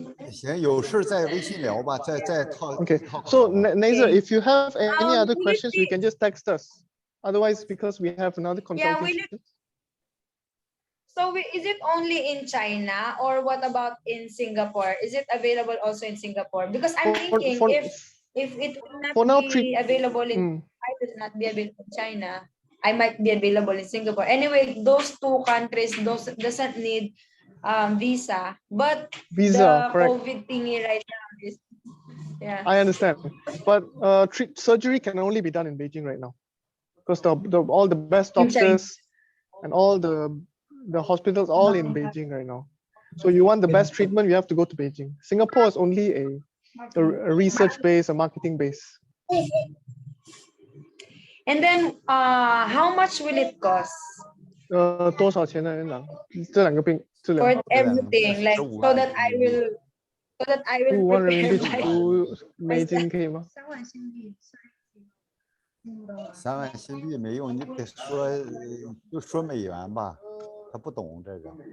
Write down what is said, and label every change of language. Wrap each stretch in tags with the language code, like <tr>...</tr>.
<zh>行，有事在微信聊吧，再套。</zh> <en>Okay. So Nazer, if you have any other questions, you can just text us. Otherwise, because we have another consultation. So is it only in China or what about in Singapore? Is it available also in Singapore? Because I'm thinking if it will not be available in I will not be available in China, I might be available in Singapore. Anyway, those two countries doesn't need visa, but the correct. COVID thingy right now is I understand, but surgery can only be done in Beijing right now because all the best doctors and all the hospitals all in Beijing right now. So you want the best treatment, you have to go to Beijing. Singapore is only a research base, a marketing base. And then how much will it cost?</en> <zh>多少钱呢？这两个病治疗</zh> <en>For everything, like so that I will</en> <zh>15万人民币</zh> <en>prepare</en> <zh>15美金可以吗？3万新币没用，你得说就说美元吧，他不懂这个。</zh>